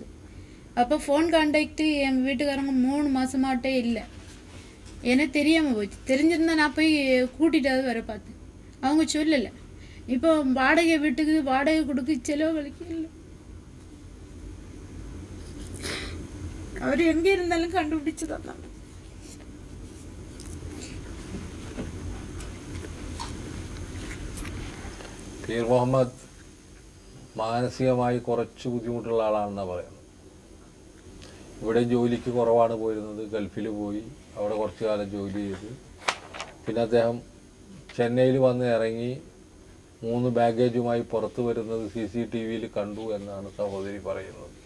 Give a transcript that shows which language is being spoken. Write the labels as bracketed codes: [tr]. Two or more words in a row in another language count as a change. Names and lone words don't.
[ta] அப்போ ஃபோன் கான்டாக்டு என் வீட்டுக்காரங்க 3 மாசமாட்டே இல்லை. எனக்கு தெரியாமல் போச்சு. தெரிஞ்சிருந்தா நான் போய் கூட்டிகிட்டாவது வர பார்த்தேன். அவங்க சொல்லலை. இப்போ வாடகை வீட்டுக்கு வாடகை கொடுக்க செலவழிக்க இல்லை. அவர் எங்கே இருந்தாலும் கண்டுபிடிச்சு தான். [ml] പീർ മുഹമ്മദ് മാനസികമായി കുറച്ച് ബുദ്ധിമുട്ടുള്ള ആളാണെന്നാണ് പറയുന്നത്. ഇവിടെ ജോലിക്ക് കുറവാണ് പോയിരുന്നത്. ഗൾഫിൽ പോയി അവിടെ കുറച്ച് കാലം ജോലി ചെയ്ത് പിന്നെ അദ്ദേഹം ചെന്നൈയിൽ വന്ന് ഇറങ്ങി 3 ബാഗേജുമായി പുറത്തു വരുന്നത് CCTVയിൽ കണ്ടു എന്നാണ് സഹോദരി പറയുന്നത്.